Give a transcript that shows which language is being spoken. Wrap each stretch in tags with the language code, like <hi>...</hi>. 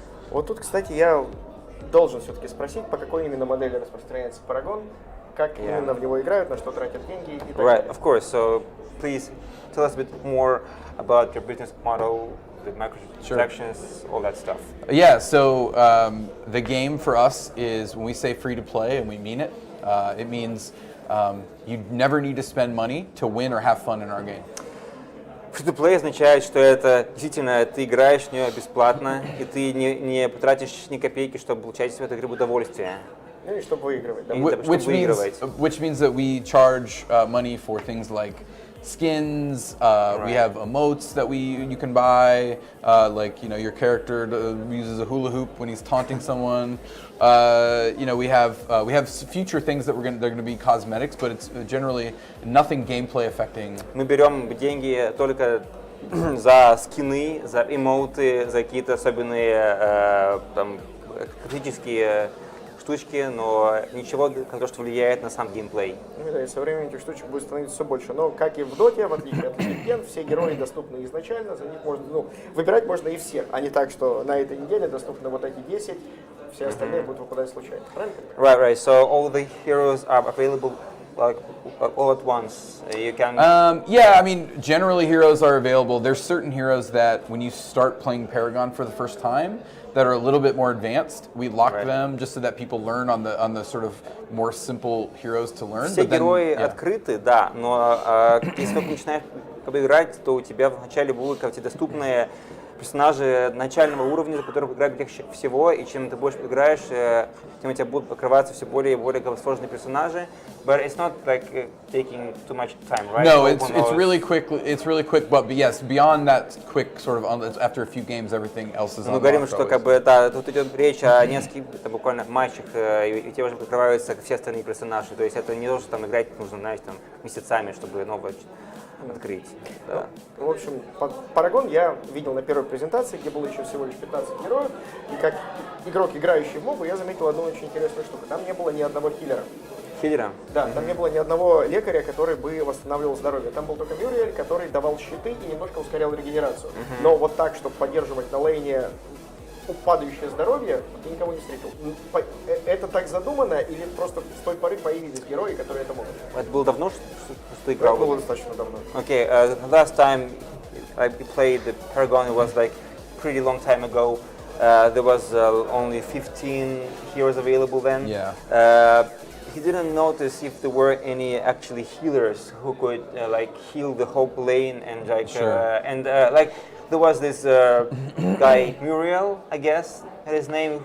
<ru>Вот тут, кстати, я должен все-таки спросить, по какой именно модели распространяется Paragon, как именно в него играют, на что тратят деньги и так далее.</ru> <en>Right, of course. So, please tell us a bit more about your business model, the microtransactions, all that stuff. Yeah, so the game for us is when we say free to play, and we mean it, it means you never need to spend money to win or have fun in our game.</en> <ru>Free-to-play означает, что это действительно ты играешь в нее бесплатно, и ты не потратишь ни копейки, чтобы получать в этой игре удовольствие. Ну и чтобы выигрывать. Да.</ru> <en>Which means that we charge money for things like skins. We have emotes that you can buy. Like your character uses a hula hoop when he's taunting someone. We have future things that they're gonna be cosmetics, but it's generally nothing gameplay affecting.</en> <ru>Мы берем деньги только за скины, за эмоуты, за какие-то особенные критические штучки, но ничего, что влияет на сам геймплей. Ну да, и со временем этих штучек будет становиться все больше. Но, как и в доте, в отличие от легенд, все герои доступны изначально, за них можно, выбирать можно и всех, а не так, что на этой неделе доступны вот эти 10, все остальные будут выпадать случайно. Правильно?</ru> <en>Right. So all the heroes are available like all at once. You can. I mean, generally heroes are available. There's certain heroes that when you start playing Paragon for the first time, that are a little bit more advanced. We lock them just so that people learn on the sort of more simple heroes to learn.</en> <ru>Все герои открыты, да, но если ты начинаешь играть, то у тебя вначале будут доступные персонажи начального уровня, за которых играть легче всего, и чем ты больше играешь, тем у тебя будут покрываться все более и более сложные персонажи.</ru> <en>But it's not like taking too much time, right? No, it's really quick. It's really quick, but yes, beyond that quick sort of after a few games, everything else is.</en> <ru>Мы говорим, что тут идет речь о нескольких буквально матчах, и у тебя уже покрываются все остальные персонажи. То есть это не то, что играть нужно, знаешь, месяцами, чтобы новое открыть. Да. В общем, Paragon я видел на первой презентации, где было еще всего лишь 15 героев, и как игрок, играющий в мобу, я заметил одну очень интересную штуку. Там не было ни одного хиллера. Хиллера? Да, там не было ни одного лекаря, который бы восстанавливал здоровье. Там был только Мюриэль, который давал щиты и немножко ускорял регенерацию. Но вот так, чтобы поддерживать на лейне падающее здоровье, я никого не встретил. Это так задумано или просто с той поры появились герои, которые это могут? Это было давно, что ты играл? Это было достаточно давно.</ru> <en>Okay, last time I played the Paragon, it was like pretty long time ago. There was only 15 heroes available then. Yeah. He didn't notice if there were any actually healers who could like heal the whole lane and like like there was this guy Muriel, I guess his name.</en>